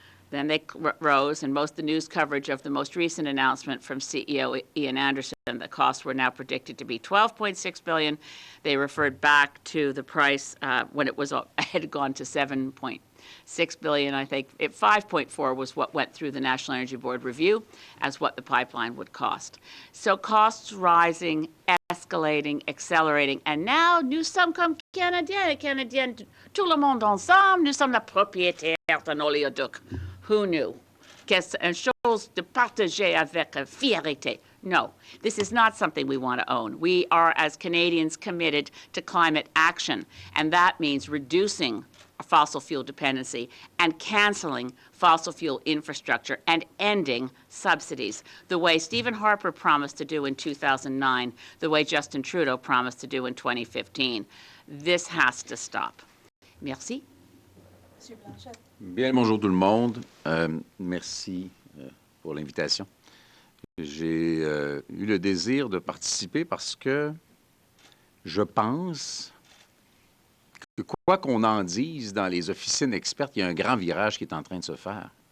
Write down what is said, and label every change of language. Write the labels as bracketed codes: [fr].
[en] Then they rose, and most of the news coverage of the most recent announcement from CEO Ian Anderson, the costs were now predicted to be $12.6 billion. They referred back to the price when it had gone to $7.6 billion, I think. 5.4 was what went through the National Energy Board review as what the pipeline would cost. So costs rising, escalating, accelerating, and now [fr] nous sommes comme Canadiens et Canadiennes, tout le monde ensemble, nous sommes la propriétaire d'un oléoduc. [en] Who knew? [fr] Qu'est-ce une chose de partager avec fierté? [en] No, this is not something we want to own. We are, as Canadians, committed to climate action, and that means reducing fossil fuel dependency and canceling fossil fuel infrastructure and ending subsidies, the way Stephen Harper promised to do in 2009, the way Justin Trudeau promised to do in 2015. This has to stop. Merci. [fr] Monsieur Blanchet? Bien, bonjour tout le monde. Merci pour l'invitation. J'ai eu le désir de participer parce que je pense que quoi qu'on en dise dans les officines expertes, il y a un grand virage qui est en train de se faire.